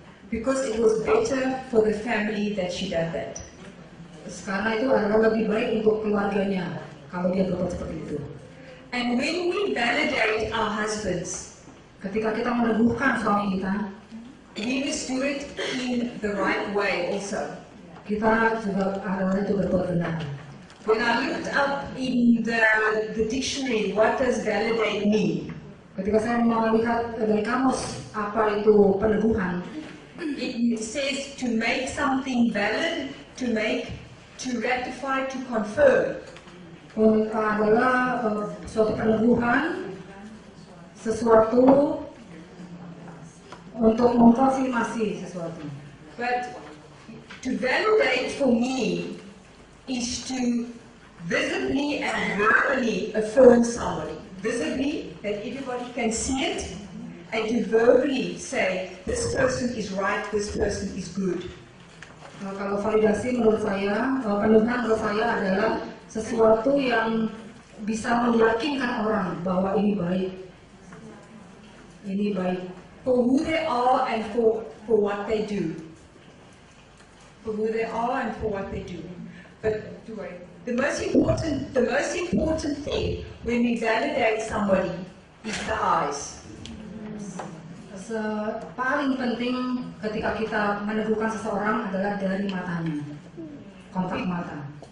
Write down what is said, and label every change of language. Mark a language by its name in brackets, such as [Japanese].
[English] Because it was better for the family that she did that. [Indonesian] Karena itu adalah lebih baik untuk keluarganya kalau dia berbuat seperti itu. [English] And when we validate our husbands, [Indonesian] ketika kita meneguhkan suami kita, [English] we must do it in the right way also. [Indonesian] Kita juga adalah itu berbuat benar. [English] When I looked up in the dictionary, what does validate mean? [Indonesian] Ketika saya melihat dari kamus apa itu peneguhan, [English] it says to make something valid, to ratify, to confirm. [Indonesian] Adalah suatu peneguhan, sesuatu untuk mengkonfirmasi sesuatu. [English] But to validate for me is to visibly and verbally affirm somebody. Visibly, that everybody can see it, and to verbally say, this person is right, this person is good. [Indonesian] Kalau validasi menurut saya, peneguhan menurut saya adalah sesuatu yang bisa meyakinkan orang bahwa ini baik. Ini baik. [English] For who they are and for what they do. For who they are and for what they do. But the most important thing when we validate somebody is the eyes. [Indonesian] Paling penting ketika kita meneguhkan seseorang adalah dari matanya, kontak mata.